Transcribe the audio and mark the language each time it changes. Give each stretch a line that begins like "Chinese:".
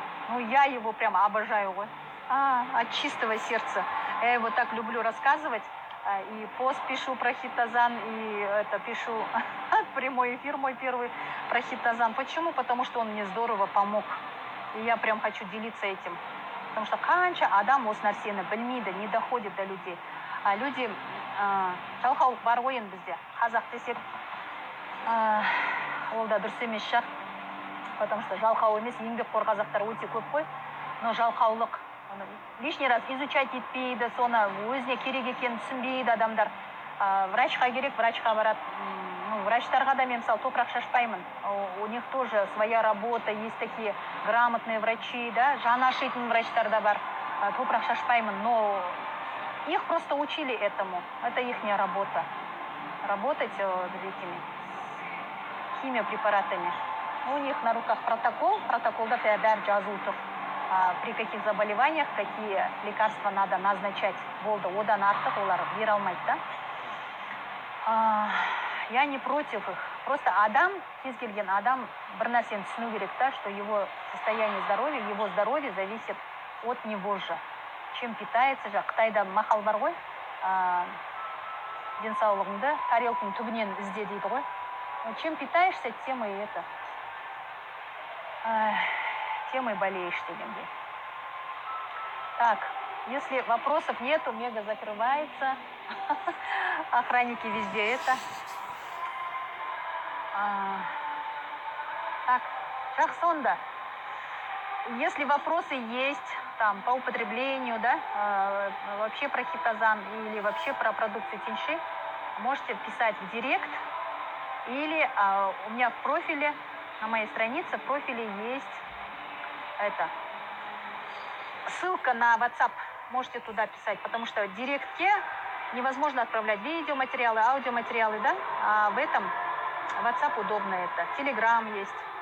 Russian: Ну, я его прямо обожаю. От чистого сердца. Я его так люблю рассказывать. И пост пишу про хитозан, и это пишу прямой эфир мой первый про хитозан. Почему? Потому что он мне здорово помог. И я прям хочу делиться этим. Потому что
Kazakh: қанша адам осы нәрсені білмейді,
Russian: не доходит до людей. А люди,
Kazakh: жалқаулық бар ғой енді бізде. Қазақ десек, ол да дұрыс емес шығар.
Russian: Потому что
Kazakh: жалқау емес, еңбекқор қазақтар өте көп қой.
Russian: Но
Kazakh: жалқаулық.
Russian: Лишний раз изучать
Kazakh: етпейді, соны өзіне керек екенін түсінбейді адамдар. Врачқа керек, врачқа барады.
Russian: Ну,
Kazakh: врачтарға да мен, мысалы, топырақ шашпаймын.
Russian: У них тоже своя работа, есть такие грамотные врачи, да,
Kazakh: жаны ашитын врачтар да бар. Топырақ шашпаймын,
Russian: но их просто учили этому. Это их работа. Работать этими химия препаратами. У них на руках
Kazakh: протоколда бәрі жазылып тұр.
Russian: При каких заболеваниях какие лекарства надо назначать.
Kazakh: Болды, одан артық олар бере алмайды, да?
Russian: Я не против их. Просто
Kazakh: адам, кез келген адам бір нәрсені түсіну керек,
Russian: да, что его состояние здоровья, его здоровье зависит от него же. Чем питается же.
Kazakh: Қытайда мақал бар ғой, денсаулығыңды тарелканың түбінен ізде дейді ғой.
Russian: Чем питаешься, тем и это. Тем и болеешь
Kazakh: дегендей.
Russian: Так, если вопросов нету, мега закрывается. Охранники везде это. Так,
Kazakh: жақсонда.
Russian: Если вопросы есть там по употреблению, да, вообще про хитозан или вообще про продукцию Тиньши, можете писать в директ. Или у меня в профиле, на моей странице в профиле есть это, ссылка на WhatsApp. Можете туда писать, потому что в директе невозможно отправлять видеоматериалы, аудиоматериалы, да? А в этом WhatsApp удобно это. Telegram есть.